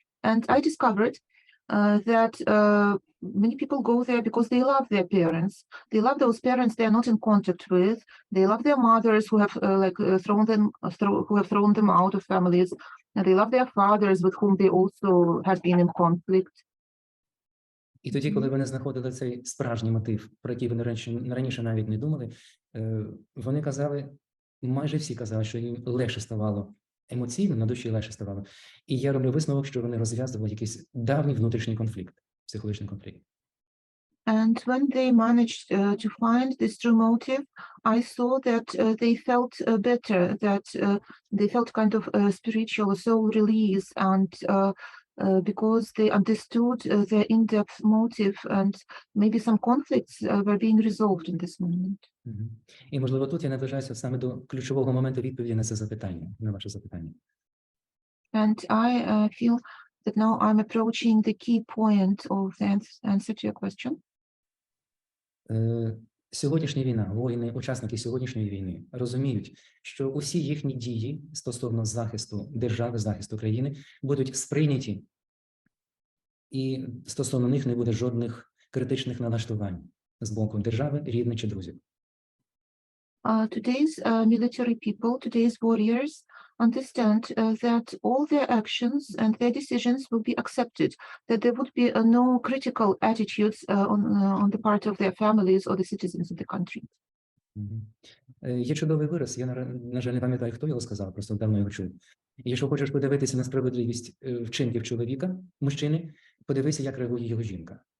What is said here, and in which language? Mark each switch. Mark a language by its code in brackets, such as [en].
[en] And I discovered that many people go there because they love their parents. They love those parents they are not in contact with. They love their mothers who have thrown them out of families. And they love their fathers with whom they also have been in conflict. [uk] І тоді, коли вони знаходили цей справжній мотив, про який вони раніше навіть не думали, вони казали, майже всі казали, що їм легше ставало емоційно, на душі легше ставало. І я роблю висновок, що вони розв'язували якийсь давній внутрішній конфликт, психологічний конфлікт. [en] And when they managed to find this true motive, I saw that they felt better, that they felt kind of spiritual soul release, and because they understood their in-depth motive, and maybe some conflicts were being resolved in this moment. [uk] І, можливо, тут я наближаюся саме до ключового моменту відповіді на це запитання, на ваше запитання. [en] And I feel that now I'm approaching the key point of the answer to your question. [uk] Сьогоднішня війна, воїни, учасники сьогоднішньої війни розуміють, що усі їхні дії стосовно захисту держави, захисту країни будуть сприйняті, і стосовно них не буде жодних критичних налаштувань з боку держави, рідних чи друзів. [en] Today's military people, today's warriors understand that all their actions and their decisions will be accepted, that there would be no critical attitudes on the part of their families or the citizens of the country. [uk] Є чудовий вираз, я, на жаль, не пам'ятаю, хто його сказав, просто давно його чув. Якщо хочеш подивитися на справедливість вчинків чоловіка, мужчини, подивися, як реагує його жінка.